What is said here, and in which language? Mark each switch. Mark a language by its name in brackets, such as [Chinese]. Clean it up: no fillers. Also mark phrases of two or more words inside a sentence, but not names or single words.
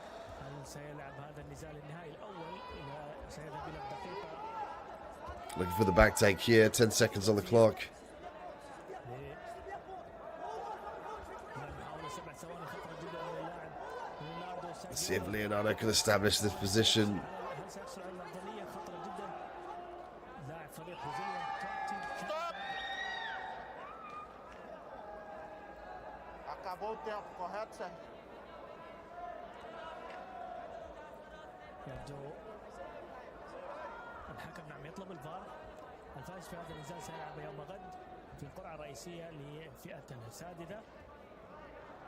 [English] Looking for the back take here, 10 seconds on the clock. Let's see if Leonardo can establish this position. [Portuguese] Acabou o tempo, correto, Sérgio? [Arabic] يبدو الحكم نعم يطلب الفار. الفائز في هذا النزال سيلعب يوم غد في القرعة الرئيسية لفئة السادسة.